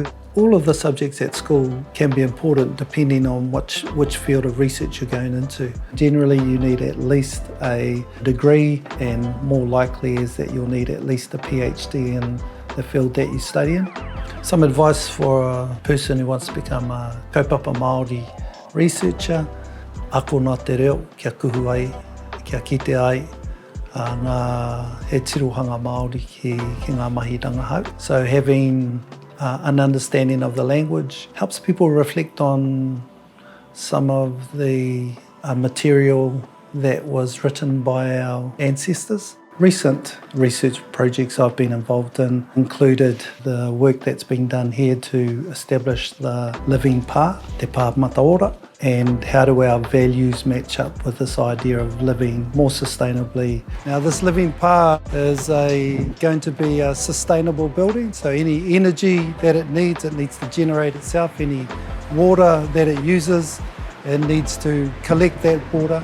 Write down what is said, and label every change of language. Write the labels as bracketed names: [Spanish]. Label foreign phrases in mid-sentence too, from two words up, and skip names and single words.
[English] All of the subjects at school can be important depending on which field of research you're going into. Generally, you need at least a degree, and more likely is that you'll need at least a PhD in the field that you study in. Some advice for a person who wants to become a kaupapa Māori researcher: [Māori] ako nā te reo, kia kuhu ai, kia kite ai, ngā he tirohanga Māori ki ngā mahi rangahau. [English] So having an understanding of the language helps people reflect on some of the material that was written by our ancestors. Recent research projects I've been involved in included the work that's been done here to establish the living pā, [Māori] te pā mataora, [English] and how do our values match up with this idea of living more sustainably. Now this living pā is going to be a sustainable building, so any energy that it needs to generate itself. Any water that it uses, it needs to collect that water.